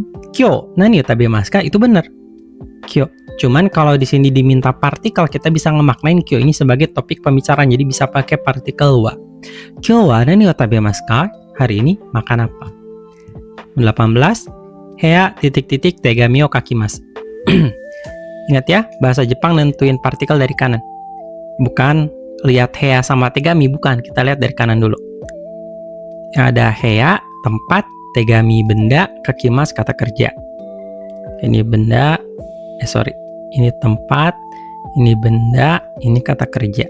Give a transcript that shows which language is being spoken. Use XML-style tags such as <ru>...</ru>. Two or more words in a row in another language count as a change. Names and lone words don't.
<ja>Kyo nani o tabemasu ka?</ja> <id>Itu benar.</id> <ja>Kyo.</ja> <id>Cuman kalau di sini diminta partikel, kita bisa ngemaknain kyo ini sebagai topik pembicaraan. Jadi bisa pakai partikel wa.</id> <ja>Kyo wa nani o tabemasu ka?</ja> <id>Hari ini makan apa? 18.</id> <ja>Hea titik-titik tegami o kakimasu.</ja> <id>Ingat ya, bahasa Jepang nentuin partikel dari kanan. Bukan lihat hea sama tegami, bukan. Kita lihat dari kanan dulu. Ada hea, tempat, tegami, benda, kakimasu, kata kerja. Ini benda, ini tempat, ini benda, ini kata kerja.</id>